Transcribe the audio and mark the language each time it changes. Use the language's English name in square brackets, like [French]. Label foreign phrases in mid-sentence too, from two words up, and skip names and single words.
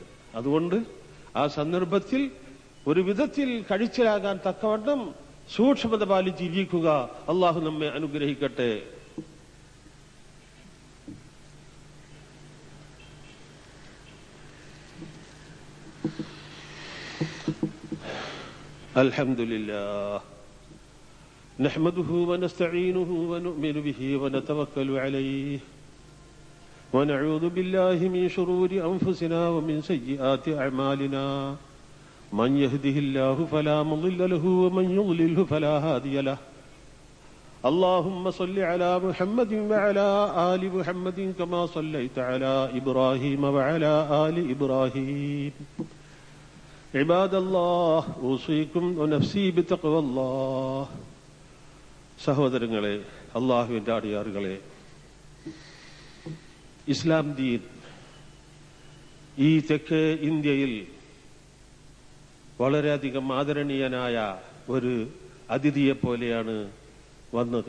[Malayalam] അതുകൊണ്ട് ആ സന്ദർഭത്തിൽ ഒരു വിധത്തിൽ കഴിച്ചിലാകാൻ തക്കവണ്ണം സൂക്ഷ്മത പാലിച്ച് ജീവിക്കുക. അള്ളാഹു നമ്മെ അനുഗ്രഹിക്കട്ടെ. [Arabic] അൽഹംദുലില്ലാഹ് نحمده ونستعينه ونؤمن به ونتوكل عليه ونعوذ بالله من شرور أنفسنا ومن سيئات أعمالنا من يهده الله فلا مضل له ومن يضلله فلا هادي له اللهم صل على محمد وعلى آل محمد كما صليت على إبراهيم وعلى آل إبراهيم عباد الله أوصيكم ونفسي بتقوى الله. [Malayalam] സഹോദരങ്ങളെ, അള്ളാഹുവിന്റെ അടിയാറുകളെ, ഇസ്ലാം ദീൻ ഈ തെക്കേ ഇന്ത്യയിൽ വളരെയധികം ആദരണീയനായ ഒരു അതിഥിയെ പോലെയാണ് വന്നത്.